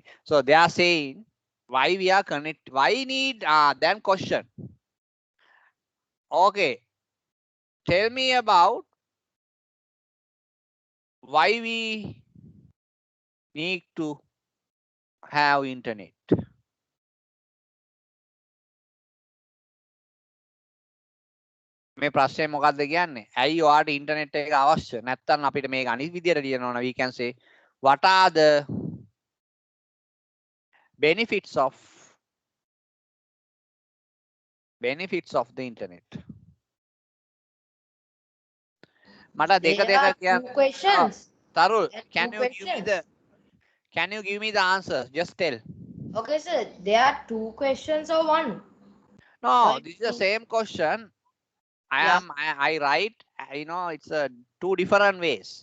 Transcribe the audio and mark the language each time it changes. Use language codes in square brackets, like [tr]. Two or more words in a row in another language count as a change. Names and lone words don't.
[en] So they are saying why we are connect, why need then question. Okay, tell me about why we need to have internet. [si] මේ ප්‍රශ්නේ මොකක්ද කියන්නේ? ඇයි ඔයාට ඉන්ටර්නෙට් එක අවශ්‍ය? නැත්නම් අපිට මේක අනිත් විදියට ලියන්න ඕන. [en] We can say what are the benefits of the internet? [si] මට දෙක [en] There [si] දෙක [en] are [si] කියන්න. [en] two questions. Tarul, There are can two you give me questions. the answers? Just tell. Okay, sir. There are two questions or one? No, Why this is the two? same question. Yeah. I write, you know, it's two different ways.